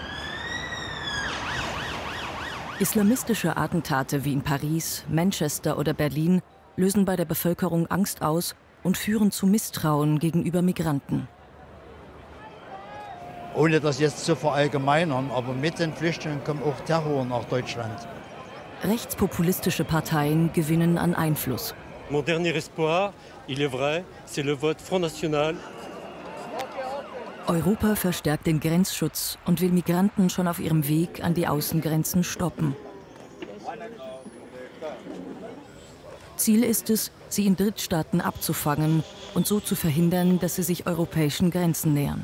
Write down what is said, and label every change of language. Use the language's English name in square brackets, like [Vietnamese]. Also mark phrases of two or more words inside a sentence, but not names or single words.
[German] Islamistische Attentate wie in Paris, Manchester oder Berlin lösen bei der Bevölkerung Angst aus und führen zu Misstrauen gegenüber Migranten. Ohne das jetzt zu verallgemeinern, aber mit den Flüchtlingen kommt auch Terror nach Deutschland. Rechtspopulistische Parteien gewinnen an Einfluss. [French] Mon dernier espoir, il est vrai, c'est le vote Front National. [German] Europa verstärkt den Grenzschutz und will Migranten schon auf ihrem Weg an die Außengrenzen stoppen. Ziel ist es, sie in Drittstaaten abzufangen und so zu verhindern, dass sie sich europäischen Grenzen nähern.